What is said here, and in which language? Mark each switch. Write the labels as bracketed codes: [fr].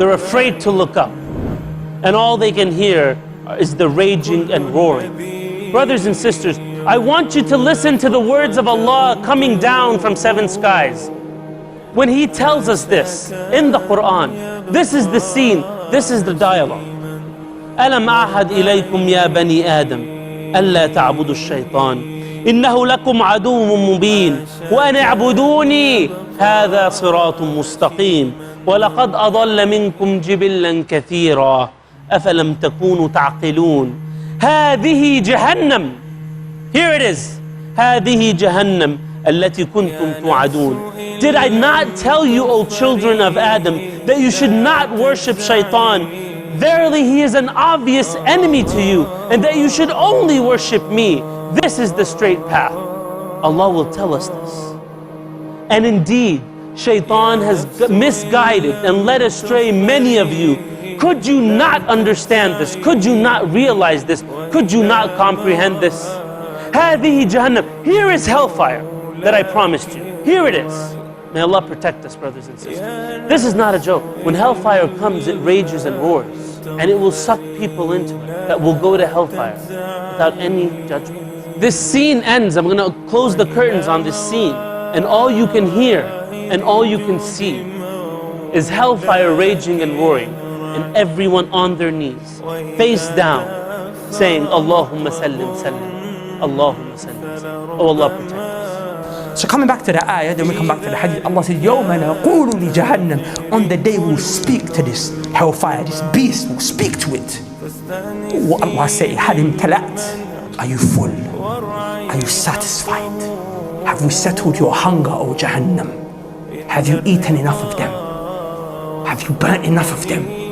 [en] They're afraid to look up. And all they can hear is the raging and roaring. Brothers and sisters, I want you to listen to the words of Allah coming down from 7 skies. When He tells us this in the Quran, this is the scene, this is the dialogue. [ar] ألم أعهد إليكم يا بني آدم ألا تعبدوا الشيطان إنه لكم عدو مبين وأن اعبدوني هذا صراط مستقيم ولقد أضل منكم جبلا كثيرا أفلم تكونوا تعقلون هذه جهنم. [en] Here it is. [ar] هذه جهنم التي كنتم توعدون. [en] Did I not tell you, O children of Adam, that you should not worship shaitan? Verily he is an obvious enemy to you, and that you should only worship me. This is the straight path. Allah will tell us this. And indeed, shaitan has misguided and led astray many of you. Could you not understand this? Could you not realize this? Could you not comprehend this? [ar] هذه جهنم. [en] Here is hellfire that I promised you. Here it is. May Allah protect us, brothers and sisters. This is not a joke. When hellfire comes, it rages and roars, and it will suck people into it that will go to hellfire without any judgment. This scene ends. I'm going to close the curtains on this scene, and all you can hear and all you can see is hellfire raging and roaring, and everyone on their knees, face down, saying, Allahumma sallim sallim, Allahumma sallim sallim. Oh Allah, protect us. So coming back to the ayah, then we come back to the hadith. Allah says, [ar] يَوْمَ نَقُولُ لِجَهَنَّمْ. [en] On the day we'll speak to this hellfire, this beast, we'll speak to it. What Allah say, [ar] هَلْ امْتَلَأْتْ. [en] Are you full? Are you satisfied? Have we settled your hunger, O Jahannam? Have you eaten enough of them? Have you burnt enough of them?